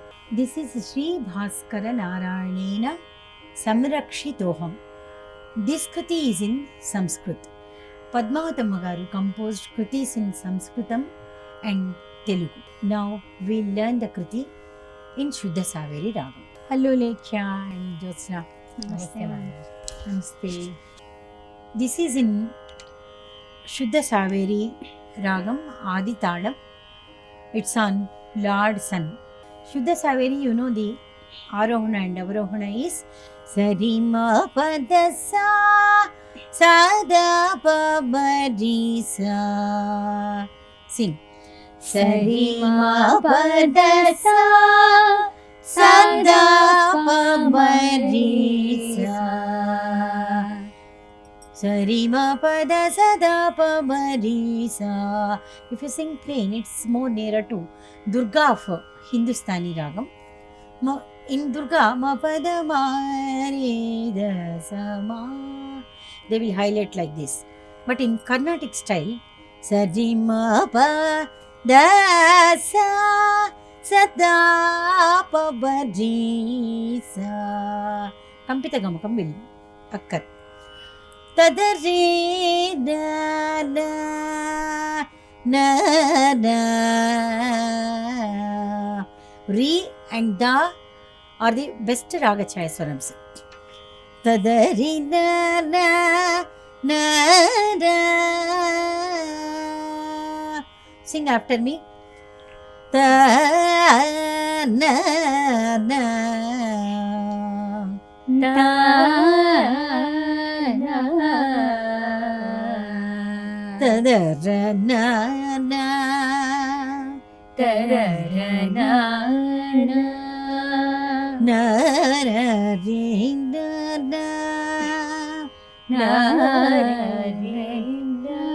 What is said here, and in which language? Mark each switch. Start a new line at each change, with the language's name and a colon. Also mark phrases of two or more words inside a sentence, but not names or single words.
English: This is Sri Bhaskara Narayanena Samrakshitoham. This kriti is in Sanskrit. Padmavatamma Garu composed kritis in Sanskritam and Telugu. Now we'll learn the kriti in Shuddha Saveri Ragam. Hello Lekhya and Jyotsna. Namaste. Namaste. This is in Shuddha Saveri Ragam, Adi Talam. It's on Lord Sun. Shuddha Saveri, you know the Arohana and Avarohana is Sarima Padasa Sada Pabarisa. Sing. Sarima Padasa Sada Pabarisa. Sarima Pada Sada Pabarisa. If you sing plain, it's more nearer to Durga of Hindustani Ragam. In Durga, Ma Pada Mare Dasa Ma, they will highlight like this. But in Carnatic style, Sarima Padasa Sada Pabarisa.
Sanskrit: Kampita Gamakam
English: will occur. Tadare na na na na. Re and Da are the best Raga Chaya Swarams. Tadare na na na na. Sing after me. Ta na na na ತದರನ ತರರನ ನರರಿಂದ ನಾರರಿಂದ